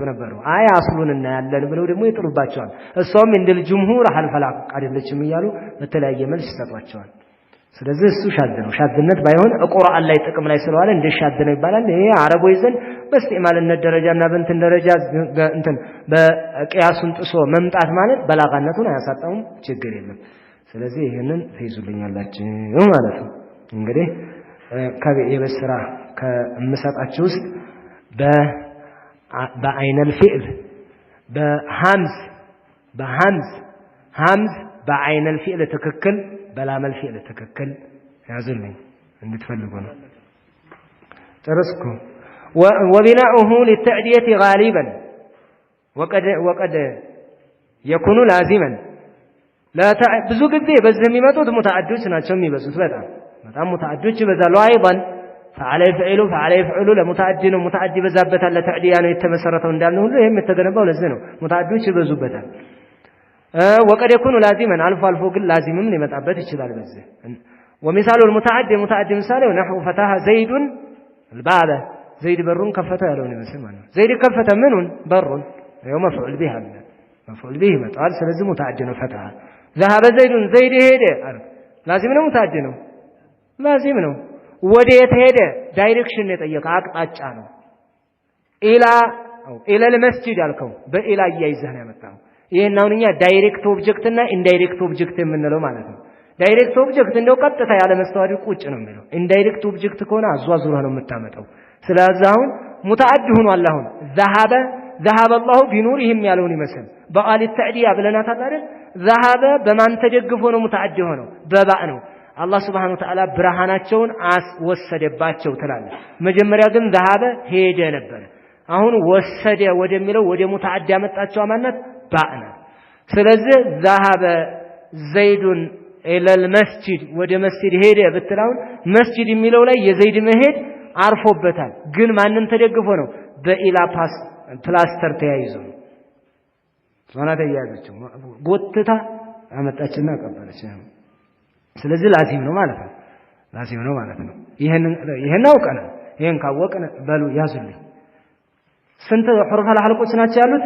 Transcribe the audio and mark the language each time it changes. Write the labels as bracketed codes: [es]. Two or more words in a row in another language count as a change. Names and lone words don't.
[am] ነበሩ። አይ አስሉን እናያለን ብለው ደግሞ ይጥሉባቸዋል። እሷም እንደል ጅምሁር አልፈላቅ አይደለችም እያሉ በተለያየ መልስ ይሰጧቸዋል። ስለዚህ እሱ ሻዝ ነው። ሻዝነት ባይሆን ቁርአን ላይ ጥቅም ላይ ስለዋለ እንደ ሻዝ ነው ይባላል። ይሄ አረቦች ዘንድ በእስቲዕማልነት ደረጃና በእንትን ደረጃ እንትን በቂያሱን ጥሶ መምጣት ማለት በላጋነቱን አያሳጣውም፣ ችግር የለም። ስለዚህ ይሄንን ትይዙልኛላችሁ ማለት ነው። እንግዲህ የበስራ ከምሰጣችሁ ውስጥ በአይነል ፊዕል በሐምዝ በአይነል ፊዕል ትክክል በላመል ፊዕል ትክክል ያዙልኝ እንድትፈልጉ ነው። ጨረስኩ። [ar] وبناؤه للتعدية غالبا وقد يكون لازما لا [am] ብዙ ጊዜ በዚህ የሚመጡት ሙተዓዲዶች ናቸው የሚበዙት በጣም ሙተዓዲዶች ይበዛሉ። አይضا [ar] فعل يفعل [am] ለሙተዓዲ ነው። ሙተዓዲ በዛበታል ለተዕዲያ ነው የተመሰረተው እንዳልነው ሁሉ ይሄም የተገነባው ለዚህ ነው። ሙተዓዲዶች ይበዙበታል። [ar] وقد يكون لازما [am] አልፎ ግን ላዚምም ሊመጣበት ይችላል በዚህ [ar] ومثال المتعدي [am] ምሳሌው [ar] نحو فتح زيد الباب [am] ዘይድ በሩን ከፈተ ያለውን ይመስል ማለት ነው። ዘይድ ከፈተ ምኑን በሩን ያው መፍዑል ቢህ አለ መፍዑል ቢህ ይመጣል። ስለዚህ ሙተዓዲ ነው። ፈተሐ [ar] ذهب زيد [am] ዘይድ ሄደ ላዚም ነው ሙተዓዲ ነው ላዚም ነው። ወደ የት ሄደ? ዳይሬክሽን ነው የጠየቀው አቅጣጫ ነው። [ar] إلى المسجد [am] አልከው በኢላ እያይዘህ ነው ያመጣው። ይሄን አሁን እኛ [en] direct object [am] እና [en] indirect object [am] የምንለው ማለት ነው። [en] direct object [am] እንደው ቀጥታ ያለ መስተዋድድ ቁጭ ነው የሚለው። [en] indirect object [am] ከሆነ አዟዙረህ ነው የምታመጣው። ስለዚህ አሁን ሙተዓዲ ሆኗል። አሁን [ar] ذهب الله بنورهم [am] ያለውን ይመስል በቃል ተዕዲያ ብለናታል አይደል? ذهب በማን ተደግፎ ነው ሙተዓዲ ሆነው? በባእ ነው። አላህ [ar] سبحانه وتعالى [am] ብርሃናቸውን አስወሰደባቸው ትላለህ። መጀመሪያ ግን ذهب ሄደ ነበር። አሁን ወሰደ ወደሚለው ወደ ሙተዓዲ ያመጣቸው ማንነት ባእ ነው። ስለዚህ [ar] ذهب زيد إلى المسجد [am] ወደ መስጂድ ሄደ ብትላው መስጂድ የሚለው ላይ የዘይድ መሄድ አርፎበታል። ግን ማንን ተደግፎ ነው? በኢላ ፕላስተር ተያይዞ ዞና ተያይዞች ጎትታ አመጣችና ቀበለች። ስለዚህ ላዚም ነው ማለት ነው። ይሄን አውቀናል። ይሄን ካወቅን በሉ ያዙልኝ። ስንት ሑሩፍ አልሐልቆች ናቸው ያሉት?